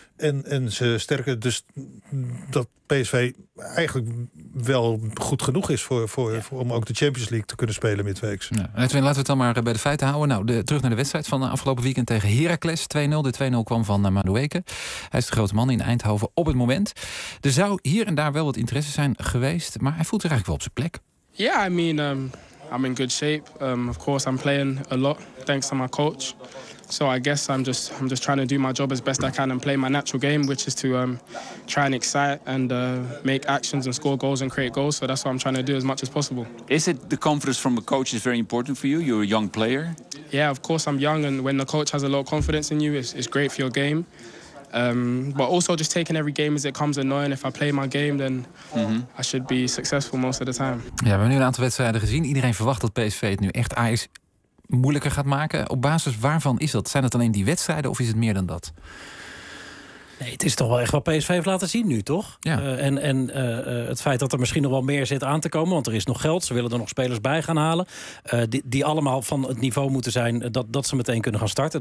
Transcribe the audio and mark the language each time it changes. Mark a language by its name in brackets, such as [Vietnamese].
[Dutch] En ze sterker, dus dat PSV eigenlijk wel goed genoeg is voor om ook de Champions League te kunnen spelen midweeks. Ja. Edwin, laten we het dan maar bij de feiten houden. Nou, terug naar de wedstrijd van de afgelopen weekend tegen Heracles 2-0. De 2-0 kwam van Madueke. Hij is de grote man in Eindhoven op het moment. Er zou hier en daar wel wat interesse zijn geweest, maar hij voelt zich eigenlijk wel op zijn plek. [English] Ja, yeah, I mean, I'm in good shape. Of course, I'm playing a lot thanks to my coach. So I guess I'm just trying to do my job as best I can and play my natural game, which is to try and excite and make actions and score goals and create goals. So that's what I'm trying to do as much as possible. Is it the confidence from a coach is very important for you? You're a young player. Yeah, of course I'm young, and when the coach has a lot of confidence in you, it's great for your game. But also just taking every game as it comes and knowing if I play my game, then I should be successful most of the time. [Dutch] Ja, we hebben nu een aantal wedstrijden gezien. Iedereen verwacht dat PSV het nu echt Ajax moeilijker gaat maken. Op basis waarvan is dat? Zijn het alleen die wedstrijden of is het meer dan dat? Nee, het is toch wel echt wat PSV heeft laten zien nu, toch? Ja. Het feit dat er misschien nog wel meer zit aan te komen, want er is nog geld, ze willen er nog spelers bij gaan halen, die allemaal van het niveau moeten zijn dat ze meteen kunnen gaan starten.